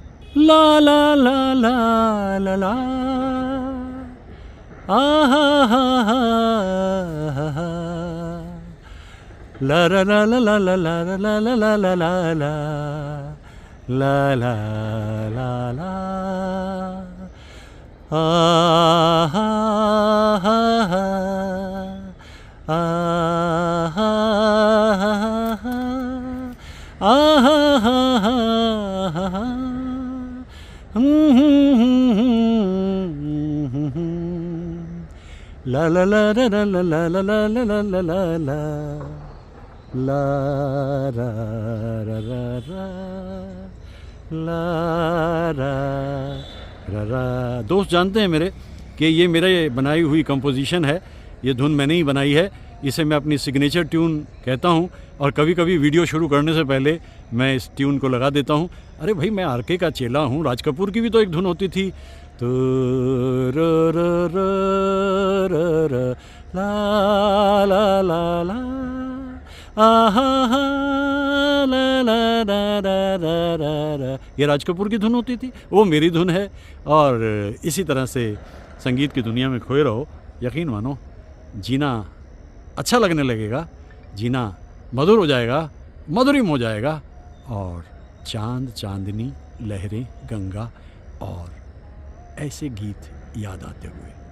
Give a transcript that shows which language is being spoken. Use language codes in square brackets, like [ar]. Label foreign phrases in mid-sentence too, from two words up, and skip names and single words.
[hi] ला ला ला ला ला ला, आहा हा हा हा, ला ला ला ला ला ला ला ला ला ला ला ला, ला ला ला ला, आहा हा हा, आहा हा हा, आहा हा हा हा, ला ला ला ला ला ला ला ला ला ला ला ला ला ला, ला रा रा रा रा, ला रा रा रा। दोस्त जानते हैं मेरे कि ये मेरे बनाई हुई कंपोजिशन है, ये धुन मैंने ही बनाई है, इसे मैं अपनी [en] signature tune [hi] कहता हूँ। और कभी कभी वीडियो शुरू करने से पहले मैं इस ट्यून को लगा देता हूँ। अरे भाई, मैं आरके का चेला हूँ, राज कपूर की भी तो एक धुन होती थी, तो र र र र र ला ला ला ला, आहा हा ला ला ला ला ला ला ला, ये राज कपूर की धुन होती थी, वो मेरी धुन है। और इसी तरह से संगीत की दुनिया में खोए रहो, यकीन मानो जीना अच्छा लगने लगेगा, जीना मधुर हो जाएगा, मधुरिम हो जाएगा। और चांद, चांदनी, लहरें, गंगा और ऐसे गीत याद आते हुए।